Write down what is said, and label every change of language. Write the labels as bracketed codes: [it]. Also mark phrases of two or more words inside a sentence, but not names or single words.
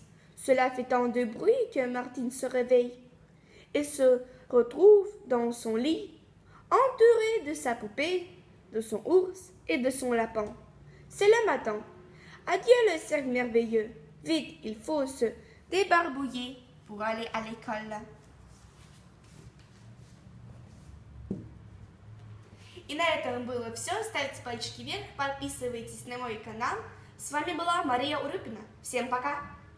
[fr] Cela fait tant de bruit que Martine se réveille. Elle se retrouve dans son lit, entourée de sa poupée, de son ours et de son lapin. C'est le matin. Adieu le cirque merveilleux. Vite, il faut se débarbouiller pour aller à l'école. [ru] И на этом было все. Ставьте пальчики вверх, подписывайтесь на мой канал. С вами была Мария Урюпина. Всем пока!